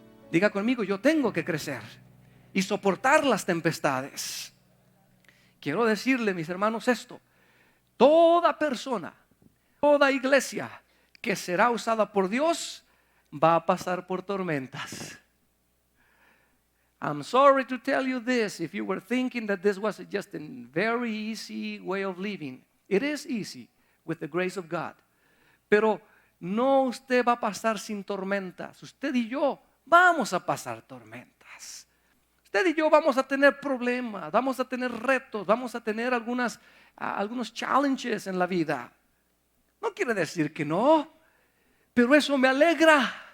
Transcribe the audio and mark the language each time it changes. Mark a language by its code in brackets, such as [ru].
[es] Diga conmigo, yo tengo que crecer y soportar las tempestades. Quiero decirle, mis hermanos, esto: toda persona, toda iglesia que será usada por Dios va a pasar por tormentas. [en] I'm sorry to tell you this, if you were thinking that this was just a very easy way of living. It is easy with the grace of God. [es] Pero no usted va a pasar sin tormentas. Usted y yo vamos a pasar tormentas. Usted y yo vamos a tener problemas, vamos a tener retos, vamos a tener algunos challenges en la vida. No quiere decir que no, pero eso me alegra.